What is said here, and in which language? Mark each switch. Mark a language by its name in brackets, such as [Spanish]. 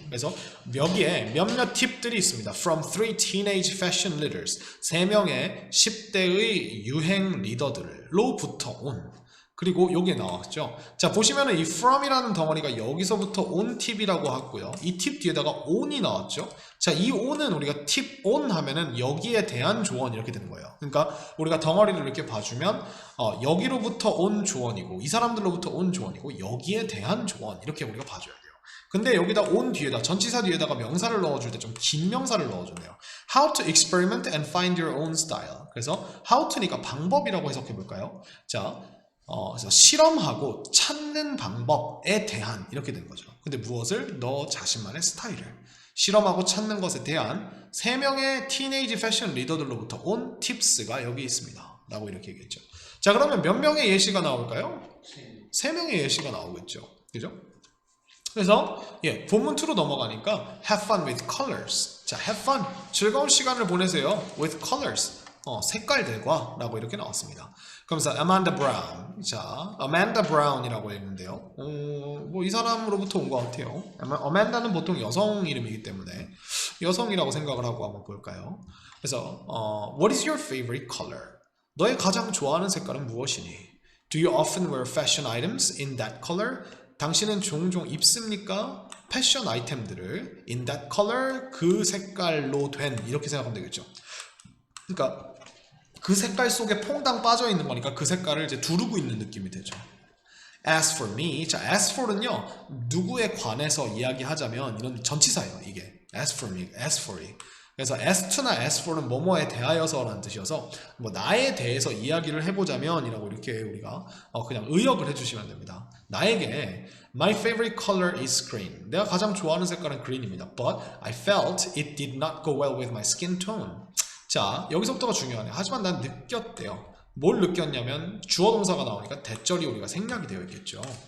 [Korean] 그래서 여기에 몇몇 팁들이 있습니다. [English] From 3 teenage fashion leaders. [Korean] 3명의 10대의 유행 리더들로부터 온. 그리고 여기에 나왔죠. 자, 보시면은 이 from이라는 덩어리가 여기서부터 온 팁이라고 하고요. 이 팁 뒤에다가 on이 나왔죠. 자, 이 on은 우리가 팁 on 하면은 여기에 대한 조언 이렇게 되는 거예요. 그러니까 우리가 덩어리를 이렇게 봐주면 여기로부터 온 조언이고 이 사람들로부터 온 조언이고 여기에 대한 조언 이렇게 우리가 봐줘야 돼요. 근데 여기다 on 뒤에다 전치사 뒤에다가 명사를 넣어줄 때 좀 긴 명사를 넣어줬네요. [English] How to experiment and find your own style. [Korean] 그래서 how to니까 방법이라고 해석해 볼까요? 자, 그래서 실험하고 찾는 방법에 대한 이렇게 된 거죠. 근데 무엇을? 너 자신만의 스타일을 실험하고 찾는 것에 대한 3명의 티네이지 패션 리더들로부터 온 팁스가 여기 있습니다. 라고 이렇게 얘기했죠. 자, 그러면 몇 명의 예시가 나올까요? 3명의 예시가 나오겠죠. 그죠? 그래서 본문 2로 넘어가니까 [English] have fun with colors. 자, have fun. [Korean] 즐거운 시간을 보내세요. [English] with colors. [Korean] 색깔들과 라고 이렇게 나왔습니다. 그러면서 Amanda Brown. 자, Amanda Brown이라고 했는데요. 뭐 이 사람으로부터 온 것 같아요. Amanda는 보통 여성 이름이기 때문에 여성이라고 생각을 하고 한번 볼까요? [English] 그래서 What is your favorite color? [Korean] 너의 가장 좋아하는 색깔은 무엇이니? [English] Do you often wear fashion items in that color? [Korean] 당신은 종종 입습니까? 패션 아이템들을 [English] in that color, [Korean] 그 색깔로 된, 이렇게 생각하면 되겠죠. 그러니까 그 색깔 속에 퐁당 빠져 있는 거니까 그 색깔을 이제 두르고 있는 느낌이 되죠. [English] As for me, [Korean] 자, as for는요, 누구에 관해서 이야기하자면 이런 전치사예요. 이게 as for me, as for이. 그래서 as to나 as for는 뭐뭐에 대하여서라는 뜻이어서 뭐 나에 대해서 이야기를 해보자면 이라고 이렇게 우리가 그냥 의역을 해주시면 됩니다. 나에게 [English] My favorite color is green. [Korean] 내가 가장 좋아하는 색깔은 green입니다. [English] But I felt it did not go well with my skin tone. [Korean] 자, 여기서부터가 중요하네요. 하지만 난 느꼈대요. 뭘 느꼈냐면 주어 동사가 나오니까 대절이 우리가 생략이 되어 있겠죠.